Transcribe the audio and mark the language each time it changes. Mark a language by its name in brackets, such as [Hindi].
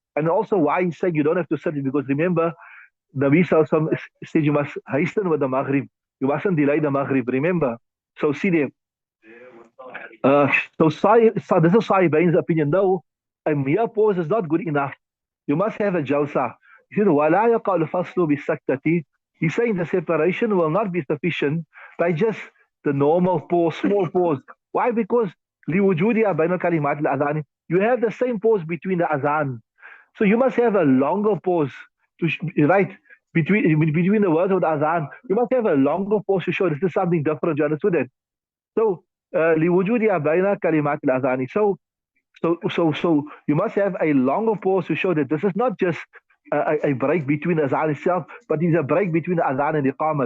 [English] And also why he's saying you don't have to sit, because remember, Nabi Sallallahu said you must hasten with the Maghrib. You mustn't delay the Maghrib, remember. So see there. Uh, so this is Sahibain's opinion. No, a mere pause is not good enough. You must have a jalsa. He said, [Arabic] وَلَا يَقَعُ الْفَصْلُ بِالسَّكْتَةِ. [English] He's saying the separation will not be sufficient by just the normal pause, small pause. Why? [Arabic] Because لِوُجُودِهَا بَيْنَ كَلِمَاتِ الْأَذَانِ. [English] You have the same pause between the azan. So you must have a longer pause to right between the words of the azan. You must have a longer pause to show this is something different. You understood that? [Arabic] So لِوُجُودِهَا بَيْنَ كَلِمَاتِ الْأَذَانِ. [English] So you must have a longer pause to show that this is not just a break between the azan itself, but it's a break between the azan and the iqamah.